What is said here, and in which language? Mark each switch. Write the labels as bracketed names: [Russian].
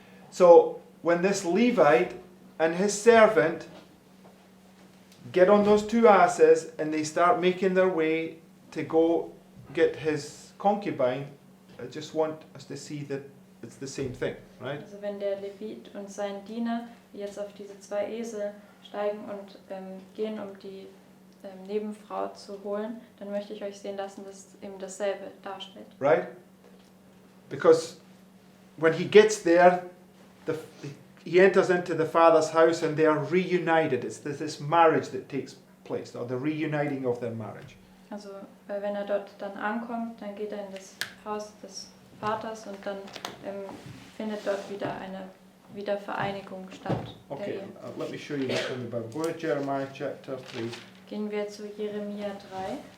[English] So when this Levite and his servant get on those 2 asses and they start making their way to go get his concubine, I just want us to see that it's the same thing, right? [German] Also wenn der Levit und sein Diener jetzt auf diese 2 Esel steigen und gehen, um die Nebenfrau zu holen, dann möchte ich euch sehen lassen, dass es eben dasselbe darstellt. [English] Right? Because when he gets there, he enters into the father's house and they are reunited. It's this marriage that takes place, or the reuniting of their marriage. [German] Also wenn er dort dann ankommt, dann geht er in das Haus des Vaters und dann findet dort wieder eine Wiedervereinigung statt. Der [English] Okay, [German] Ehe. [English] let me show you this in the Bible. Go to Jeremiah chapter 3. [German] Gehen wir zu Jeremia 3.